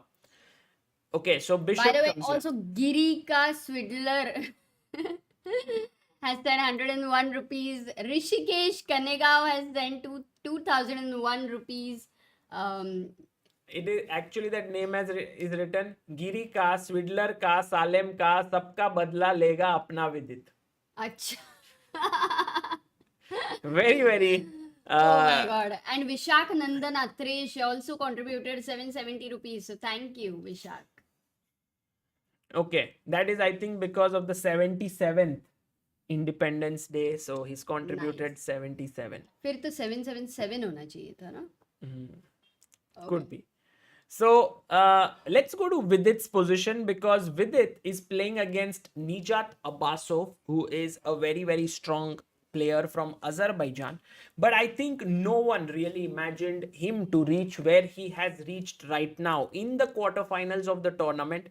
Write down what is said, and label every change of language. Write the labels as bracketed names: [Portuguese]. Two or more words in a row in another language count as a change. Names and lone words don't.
[English] Okay, so Bishop By the way, comes here. also Girika Swidler has sent 101 rupees. Rishikesh Kanegav has sent 2001 rupees. It is actually that name is written [Hindi] गिरी का, स्विडलर का, सलेम का, सबका बदला लेगा अपना विदित. Acha. [English] Very, very. Oh my god. And Vishak Nandan Atresh also contributed 770 rupees. So thank you, Vishak. Okay, that is I think because of the 77th Independence Day. So he's contributed 77. [Hindi] फिर तो 777 होना चाहिए था ना? [English] Could be. So let's go to Vidit's position, because Vidit is playing against Nijat Abbasov, who is a very, very strong player from Azerbaijan. But I think no one really imagined him to reach where he has reached right now in the quarterfinals of the tournament.